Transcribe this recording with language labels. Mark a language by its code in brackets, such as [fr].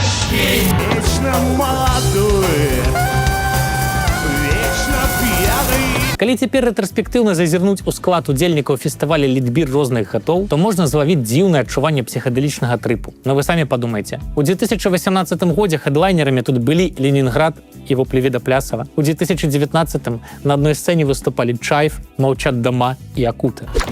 [ru] Вечно молодой, вечно пьяный. [be] Калі цяпер рэтраспектыўна зазірнуць у склад удзельнікаў фестываля літбір розных гатоў, то можна злавіць дзіўнае адчуванне псіхадэлічнага трыпу. Но вы самі падумайце. У 2018 годзе хэдлайнерамі тут былі Ленінград і Воплевіда Плясава. У 2019 на адной сцэне выступалі Чайф, Маўчат дома і Акута.